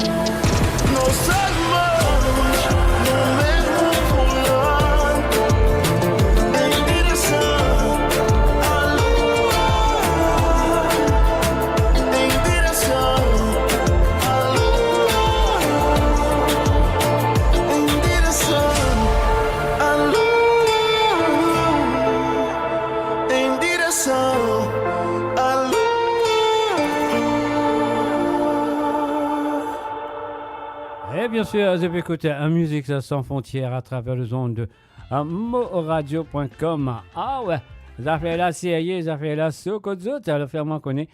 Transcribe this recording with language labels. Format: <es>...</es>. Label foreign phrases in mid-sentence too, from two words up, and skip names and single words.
<pt>Nossas mãos no mesmo volante, em direção à lua, em direção à lua, em direção à lua, em direção à lua.</pt> <fr>Et bien sûr, vous avez écouté un musique sans frontières à travers les ondes de moradio.com. Ah ouais, ça fait la CIA, ça fait la Sokozot, ça le fait moi connaître.</fr>